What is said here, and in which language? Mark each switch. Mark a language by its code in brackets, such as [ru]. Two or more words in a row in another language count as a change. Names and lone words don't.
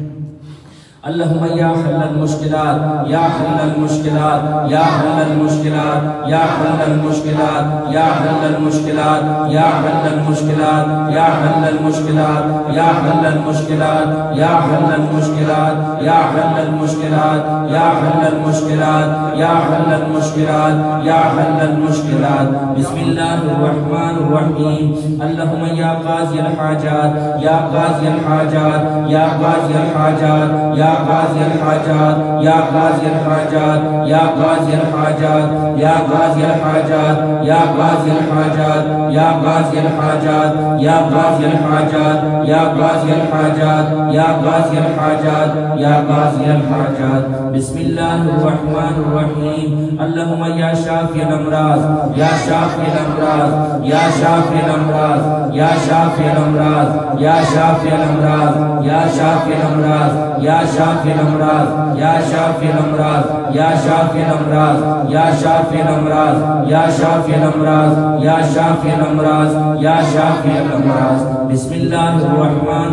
[ar] اللہم یا حل المشکلات یا حل المشکلات یا حل المشکلات یا حل المشکلات یا حل المشکلات یا حل المشکلات یا حل المشکلات یا حل المشکلات یا حل المشکلات یا حل المشکلات یا حل المشکلات یا حل المشکلات یا حل المشکلات بسم اللہ الرحمن الرحیم اللہم یا قاضی الحاجات یا قاضی الحاجات یا قاضی الحاجات یا قاضی الحاجات یا قاضی الحاجات یا قاضی الحاجات یا قاضی الحاجات یا قاضی الحاجات یا قاضی الحاجات یا قاضی الحاجات یا قاضی الحاجات یا قاضی الحاجات یا قاضی الحاجات بسم اللہ الرحمن الرحیم اللہم یا شافی الامراض یا شافی الامراض یا شافی الامراض یا شافی الامراض یا شافی الامراض یا شافی الامراض یا شافی الامراض یا شافی الامراض یا شافی الامراض یا شافی الامراض یا شافی الامراض یا شافی الامراض یا شافی الامراض بسم اللہ الرحمن